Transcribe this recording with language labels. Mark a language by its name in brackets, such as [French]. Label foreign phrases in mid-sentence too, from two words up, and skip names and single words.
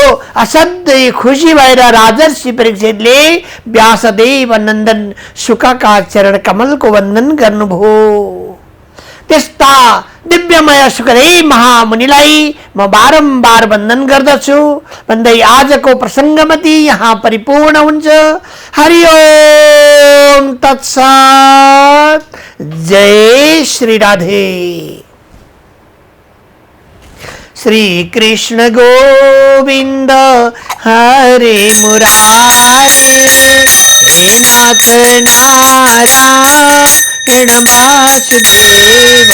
[Nepali] असाध्यै खुसी भएर राजर्षि परीक्षितले व्यासदेव नन्दन शुकका चरण कमल को वंदन गर्नुभयो। त्यस्ता दिव्यमय सुखदेव महामुनिलाई म बारम्बार वन्दन गर्दछु भन्दै आजको प्रसङ्गमती यहाँ परिपूर्ण हुन्छ। [Sanskrit] हरि ओम तत्सत। जय श्री राधे। श्री कृष्ण गोविंद हरे मुरारे, हे नाथ नारायण वासुदेव।